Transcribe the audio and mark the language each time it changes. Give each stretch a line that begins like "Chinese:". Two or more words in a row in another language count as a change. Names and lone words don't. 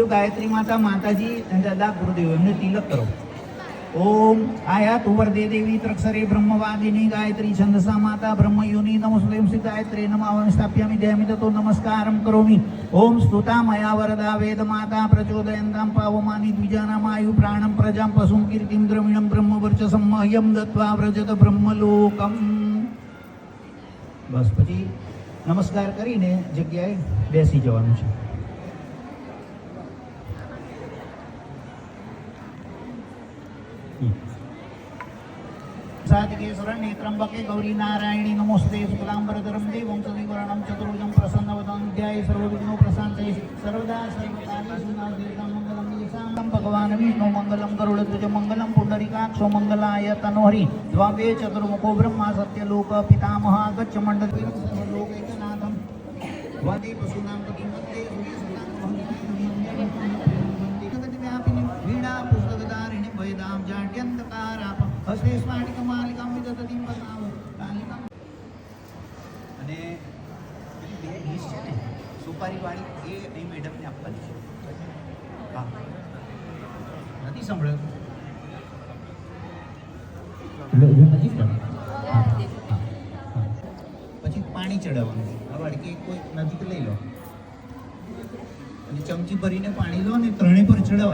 Gujarati: ગાયત્રી માતા માતાજી દાદા ગુરુદેવ એમને તિલક કરો
Sanskrit: ओम आया तुवर दे देवी त्रक्षरे ब्रह्मवादिनी गायत्री छंदसा माता ब्रह्मयोनि नमस्ते श्री गायत्री नमावं स्थाप्यामि दयामि ततो नमस्कारं करोमि ओम स्तुता मया वरदा वेद माता प्रचोदयन्तां पावमानि द्विजानामायु प्राणं प्रजां पशुं कीर्तिं द्रविणं ब्रह्मवर्चसं मह्यं दत्त्वा व्रजत ब्रह्मलोकम् बस
Gujarati: પછી નમસ્કાર કરીને જગ્યાએ બેસી જવાનું છે.
Sanskrit: साधिके शरण्ये त्र्यंबके गौरी नारायणी नमोस्ते शुक्लांबरधरं देवं सदिवर्णं चतुर्भुजं प्रसन्नवदनं ध्याये सर्वविघ्नो प्रशान्तये सर्वदा सर्वकार्येषु नास्तिकं मंगलं येषां भगवान् विष्णु मंगलं गरुडध्वज मंगलं पुंडरीकाक्षो मंगलाय तनोहरि द्वावे चतुर्मुखो ब्रह्मा सत्यलोक पितामह गच्छ मंडलं सर्वलोकैकनाथं वन्दे पशूनां पतिं वन्दे वीणा पुस्तकधारिणी भयदां जाड्यन्तकाराप हस्ते स्फाटिकमालिकां विदधामि
Gujarati: પદ્ધતિ બનાવો અને પેલી બે ડીશ છે ને સુપારીવાળી એ અહીં મેડમને આપવાની છે. હા નથી સાંભળ્યું? પછી પાણી ચડાવવાનું આ વાડકી કોઈ નજીક લઈ લો અને ચમચી ભરીને પાણી લો અને ત્રણે પર ચડાવો.